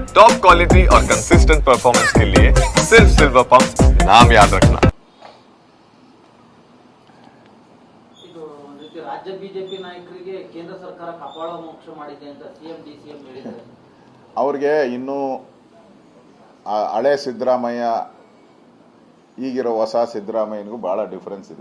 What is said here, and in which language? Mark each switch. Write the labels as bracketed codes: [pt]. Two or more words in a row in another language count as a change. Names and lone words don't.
[en] top quality [hi] और [en] consistent performance [hi] के लिए सिर्फ सिल्वर पंप नाम याद रखना। [kn] ಇದು ಒಂದು ರೀತಿ ರಾಜ್ಯ ಬಿಜೆಪಿ ನಾಯಕರಿಗೆ ಕೇಂದ್ರ ಸರ್ಕಾರ ಕಪಾಳ ಮೋಕ್ಷ ಮಾಡಿದೆ ಅಂತ ಸಿಎಂ ಡಿಸಿಎಂ ಹೇಳಿದ್ದಾರೆ. ಅವ್ರಿಗೆ ಇನ್ನೂ ಹಳೆ ಸಿದ್ದರಾಮಯ್ಯ ಈಗಿರೋ ಹೊಸ ಸಿದ್ದರಾಮಯ್ಯನಿಗೂ ಭಾಳ ಡಿಫ್ರೆನ್ಸ್ ಇದೆ.